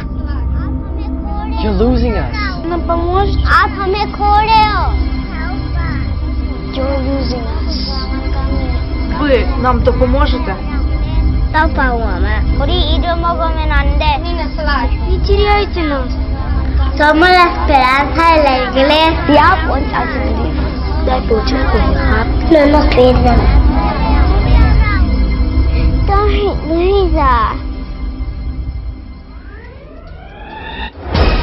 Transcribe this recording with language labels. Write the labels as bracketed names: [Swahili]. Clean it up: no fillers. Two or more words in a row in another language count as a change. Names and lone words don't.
[English] You're losing us. [Russian] Нам поможете? [Hindi] आप हमें खो रहे हो. [English] You're losing us. [Ukrainian] Ви нам допоможете? [Korean] 우리 잊어먹으면 안 돼. [Russian] Ni теряйте нас. [Spanish] Somos la esperanza de la iglesia. [Thai] ได้โปรดช่วยผมนะครับ [Spanish] No nos pierdan. [English] Don't hit Luisa.